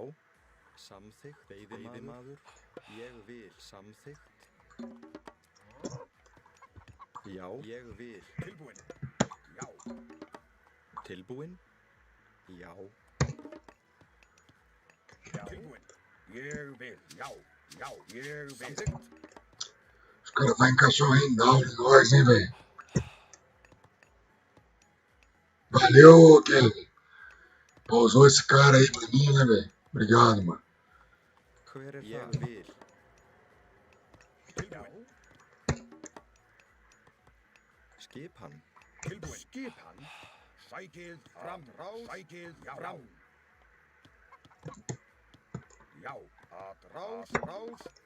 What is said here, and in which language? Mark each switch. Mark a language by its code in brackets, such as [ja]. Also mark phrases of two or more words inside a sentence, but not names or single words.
[is] Samþykkt. Veiðimaður. Ég vil. Samþykkt. Já. Ég vil. Tilbúin. Já, Tilbúin? Já. já. Tilbúin. Ég vil. Já, já, ég vil. Samþykkt. [pt] Os caras vão encaixar um reinal de nós, hein, velho? Valeu, Kevin. Pausou esse cara aí pra mim, né, velho? Obrigado, mano. [is] Hver er það? Ég vil. Tilbúin. Skipan. Tilbúin. Skipan. Sækið fram. Sækið fram. Já, að rás.